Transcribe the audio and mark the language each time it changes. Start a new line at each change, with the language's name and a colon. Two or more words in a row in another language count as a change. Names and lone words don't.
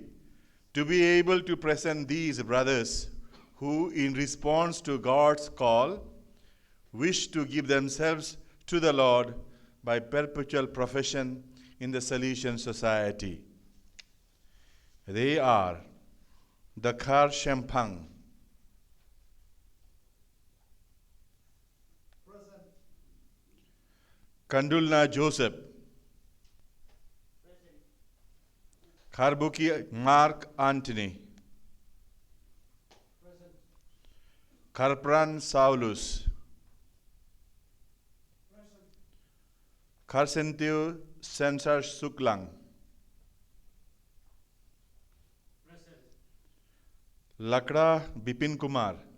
English: to be able to present these brothers who, in response to God's call, wish to give themselves to the Lord by perpetual profession in the Salesian society. They are the Khar Shempang, Kandulna Joseph, Kharbuki Mark Anthony, Kharpran Saulus, Kharsentiu Sensar Suklang, Lakra Bipin Kumar.